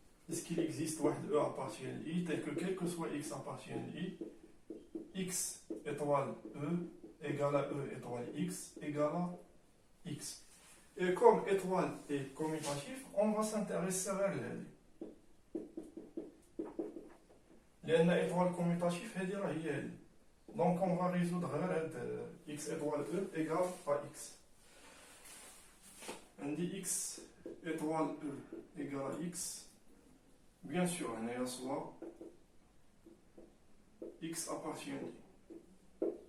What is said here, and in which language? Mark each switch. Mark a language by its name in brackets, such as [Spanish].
[French] Est-ce qu'il existe E appartient à I, tel que quel que soit X appartient à I, X étoile E égale à E étoile X égale à X. Et comme étoile est commutatif, on va s'intéresser à l'L. [Arabic] لأن [French] étoile commutatif [Arabic] هذه راه هي L. [French] Donc on va résoudre X étoile E égale à X. On dit X étoile E égale à X. Bien sûr, on est à soit X appartient à I.